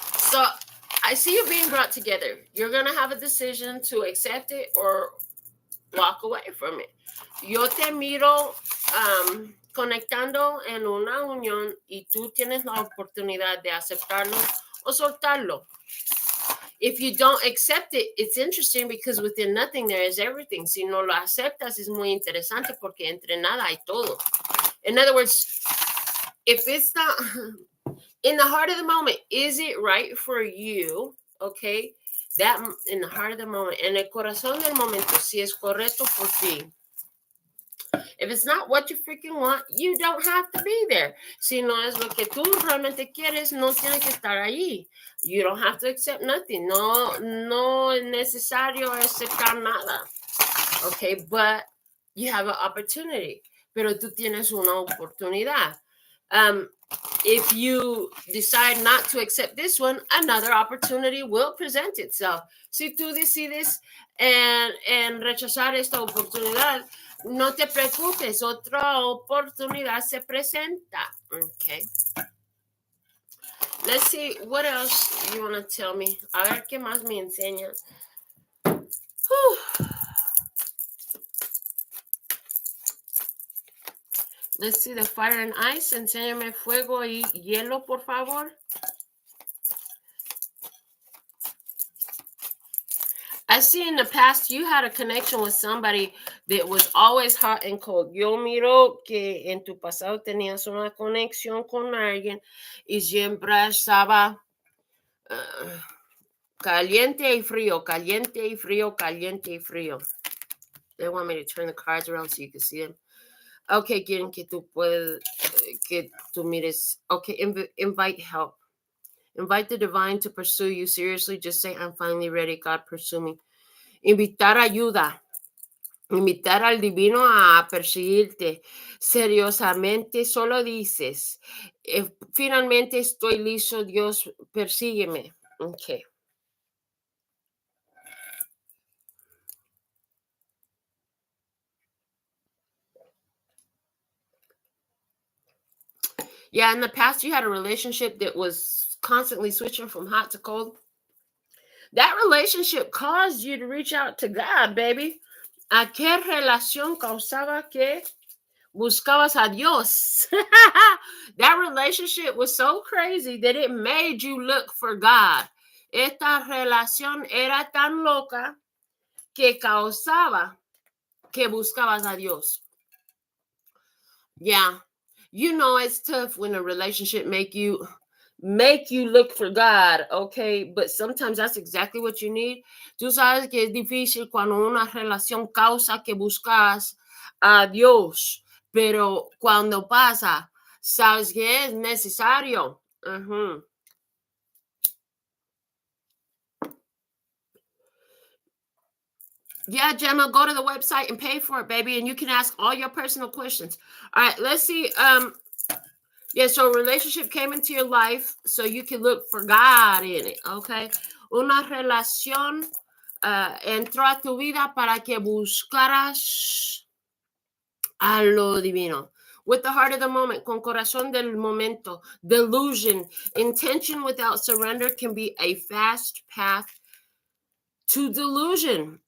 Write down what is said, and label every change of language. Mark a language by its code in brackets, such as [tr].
[en] So I see you being brought together. You're going to have a decision to accept it or walk away from it. [es] Yo te miro conectando en una unión y tú tienes la oportunidad de aceptarlo o soltarlo. [en] If you don't accept it, it's interesting because within nothing there is everything. [es] Si no lo aceptas, es muy interesante porque entre nada hay todo. [en] In other words, if it's not in the heart of the moment, is it right for you? Okay, that in the heart of the moment, [es] en el corazón del momento, si es correcto por ti. [en] If it's not what you freaking want, you don't have to be there. [es] Si no es lo que tú realmente quieres, no tienes que estar allí. [en] You don't have to accept nothing. [es] No es necesario aceptar nada. [en] Okay, but you have an opportunity. [es] Pero tú tienes una oportunidad. [en] If you decide not to accept this one, another opportunity will present itself. [es] Si tú decides en rechazar esta oportunidad, no te preocupes, otra oportunidad se presenta. [en] Okay. Let's see, what else you want to tell me? [es] A ver, ¿qué más me enseña? [en] Let's see the fire and ice. [es] Enséñame fuego y hielo, por favor. [en] I see in the past you had a connection with somebody that was always hot and cold. [es] Yo miro que en tu pasado tenías una conexión con alguien y siempre estaba caliente y frío, caliente y frío, caliente y frío. [en] They want me to turn the cards around so you can see them. [es] Okay, quieren que tú puedas, que tú mires. [en] Okay, invite help. Invite the divine to pursue you. Seriously, just say, I'm finally ready. God, pursue me. [es] Invitar ayuda. Invitar al divino a perseguirte. Seriosamente, solo dices, finalmente estoy listo, Dios, persígueme. Okay. [en] Yeah, in the past, you had a relationship that was constantly switching from hot to cold. That relationship caused you to reach out to God, baby. [es] ¿A qué relación causaba que buscabas a Dios? [en] That relationship was so crazy that it made you look for God. [es] Esta relación era tan loca que causaba que buscabas a Dios. [en] Yeah. You know it's tough when a relationship make you look for God, okay? But sometimes that's exactly what you need. [es] Tú sabes que es difícil cuando una relación causa que buscas a Dios, pero cuando pasa, sabes que es necesario. Uh-huh. [en] Yeah, Gemma, go to the website and pay for it, baby, and you can ask all your personal questions. All right, let's see. Yeah, so relationship came into your life so you can look for God in it, okay? [es] Una relación entró a tu vida para que buscaras a lo divino. [en] With the heart of the moment, [es] con corazón del momento, [en] delusion, intention without surrender can be a fast path to delusion.